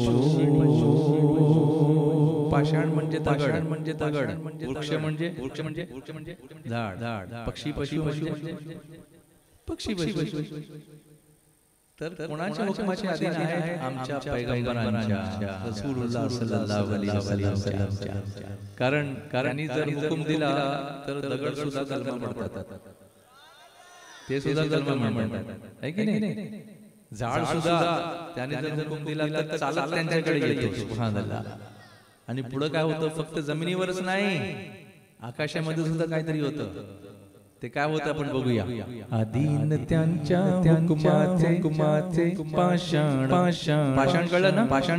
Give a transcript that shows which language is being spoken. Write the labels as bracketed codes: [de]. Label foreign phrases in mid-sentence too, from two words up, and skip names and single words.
[mr] पाषाण म्हणजे दगड वृक्ष म्हणजे झाड पक्षी तर कोणाच्या हुकुमाचे अधीन आहे आमच्या पैगंबरांच्या [ar] رسول الله صلى الله عليه وسلم [mr] कारण जर हुकूम दिला तर दगड सुद्धा कलमा पडतात ते सुद्धा कलमा म्हणतात है की नाही झाड सुद्धा त्याने जर हुकूम दिला तर चालत त्यांच्याकडे येतो सुभानअल्लाह आणि पुढे काय होतं फक्त जमिनीवरच नाही आकाशामध्ये सुद्धा काहीतरी होतं ते काय होतं आपण बघूया अधीन त्यांच्या हुकुमाचे पाषाण कळलं ना